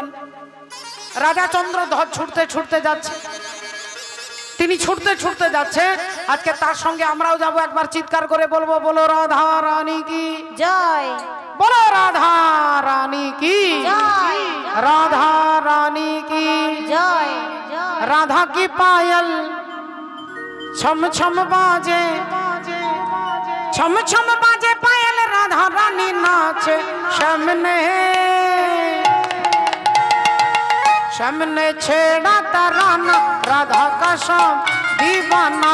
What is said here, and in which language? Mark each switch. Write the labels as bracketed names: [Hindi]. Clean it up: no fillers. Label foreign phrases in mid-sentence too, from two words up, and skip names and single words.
[Bangla] রাজা চন্দ্রধ্বজ ছুটতে ছুটতে যাচ্ছে, তিনি ছুটতে ছুটতে যাচ্ছে। আজকে তার সঙ্গে আমরাও যাব, একবার চিৎকার করে বলবো, বলো রাধা রানী কি জয়, বলো রাধা রানী কি জয়, রাধা রানী কি জয়, [Hindi] রাধা की पायल छम छम बाजे, छम छम बाजे पायल, राधा रानी नाचे सामने, सामने छेड़ा तराना राधा का शाम दीवाना,